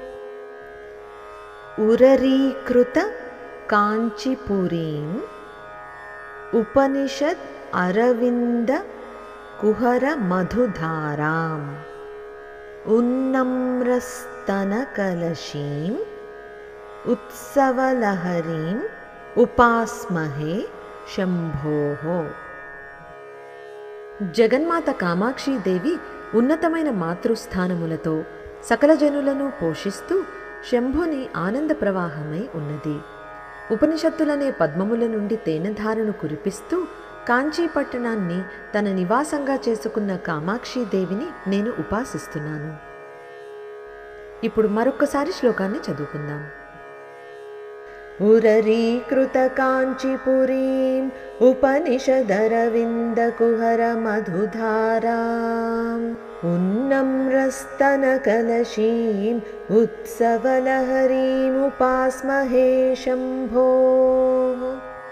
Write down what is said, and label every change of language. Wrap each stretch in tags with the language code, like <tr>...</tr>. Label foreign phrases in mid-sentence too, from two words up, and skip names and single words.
<sa>उररीकृतकाञ्चीपुरीम् उपनिषद् अरविन्दकुहरमधुधाराम् उन्नम्रस्तनकलशीम् उत्सवलहरीम् उपास्महे शंभोः।</sa> <te>జగన్మాత కామాక్షీదేవి ఉన్నతమైన మాతృస్థానములతో సకల జనులను పోషిస్తూ శంభుని ఆనంద ప్రవాహమై ఉన్నది. ఉపనిషత్తులనే పద్మముల నుండి తేనెధారను కురిపిస్తూ కాంచీ పట్టణాన్ని తన నివాసంగా చేసుకున్న కామాక్షీదేవిని నేను ఉపాసిస్తున్నాను. ఇప్పుడు మరొక్కసారి శ్లోకాన్ని చదువుకుందాం.</te> <sa>उररीकृतकाञ्चीपुरीम् उपनिषदरविन्दकुहरमधुधाराम् उन्नम्रस्तनकलशीम् उत्सवलहरीमुपास्महे शम्भोः।</sa>